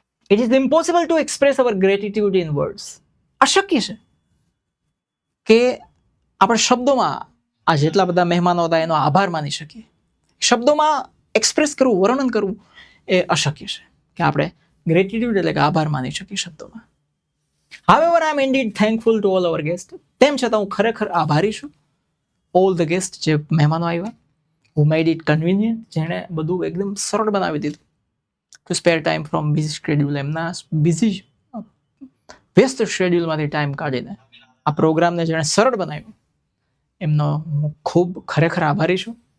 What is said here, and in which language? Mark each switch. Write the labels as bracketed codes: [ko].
[en] It is impossible to express our gratitude in words. [gu] અશક્ય છે કે આપણે શબ્દોમાં આ જેટલા બધા મહેમાનો હતા એનો આભાર માની શકીએ. શબ્દોમાં એક્સપ્રેસ કરવું, વર્ણન કરવું એ અશક્ય છે કે આપણે ગ્રેટિટ્યુડ એટલે કે આભાર માની શકીએ શબ્દોમાં. [en] However, I am indeed thankful to all our guests. [gu] તેમ છતાં હું ખરેખર આભારી છું [en] all the guest, [gu] જે મહેમાનો આવ્યા, [en] who made it convenient, [gu] જેણે બધું એકદમ સરળ બનાવી દીધું. [en] to spare time from busy schedule, [gu] એમના બિઝી વ્યસ્ત શેડ્યુલમાંથી ટાઈમ કાઢીને આ પ્રોગ્રામને જેણે સરળ બનાવ્યું એમનો હું ખૂબ ખરેખર આભારી છું.